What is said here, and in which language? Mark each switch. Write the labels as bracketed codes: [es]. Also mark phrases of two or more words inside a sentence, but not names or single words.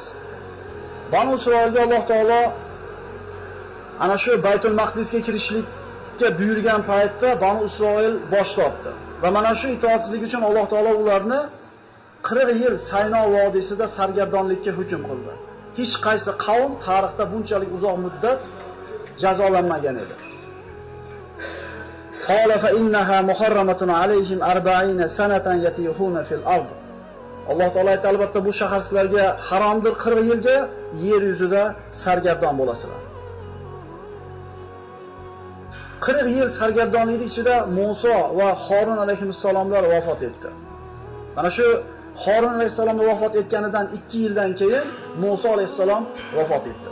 [uz] Banu Isroilga Alloh taolo ana shu Baytul Maqdisga kirishlikka buyurgan paytda Banu Isroil bosh tortdi. Va mana shu itoatsizlik uchun Alloh taolo ularni 40 yil Sayno vodiysida sargardonlikka hukm qildi. Hech qaysi qavm tarixda bunchalik uzoq muddat jazolanmagan edi. [ar] قال فإنها محرمة عليهم 40 سنة يتيهون في الأرض. [uz] Alloh taolo aytdi, albatta bu shahar sizlarga haromdir, 40 yilga yer yuzida sargardon bo'lasizlar. 40 yil sargardonlik ichida Musa va Harun alayhissalomlar vafot etdi. Mana shu Harun alayhissalom vafot etganidan 2 yildan keyin Musa alayhissalom vafot etdi.